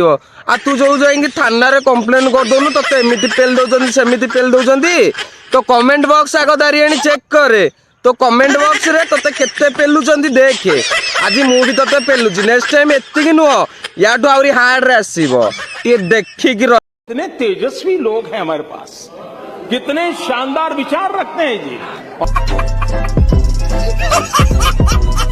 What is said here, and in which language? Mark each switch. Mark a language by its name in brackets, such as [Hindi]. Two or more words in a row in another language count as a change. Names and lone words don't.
[Odia] ଆଉ ତୁ ଯୋଉ ଯାଇକି ଥାନାରେ କମ୍ପ୍ଲେନ କରିଦଉନୁ, ତତେ ଏମିତି ପେଲି ଦଉଛନ୍ତି ସେମିତି ପେଲି ଦଉଛନ୍ତି। ତ [English] comment box [Odia] ଆଗ ଦାରିଆଣି ଚେକ୍ କରେ। ତ [English] comment box [Odia] ରେ ତତେ କେତେ ପେଲୁଛନ୍ତି ଦେଖେ। ଆଜି ମୁଁ ବି ତତେ ପେଲୁଛି, [English] next time [Odia] ଏତିକି ନୁହଁ, ୟାଠୁ ଆହୁରି ହାର୍ଡ ରେ ଆସିବ। ଟିକେ ଦେଖିକି ରହ। [Hindi] कितने तेजस्वी लोग हैं हमारे पास, कितने शानदार विचार रखते हैं जी।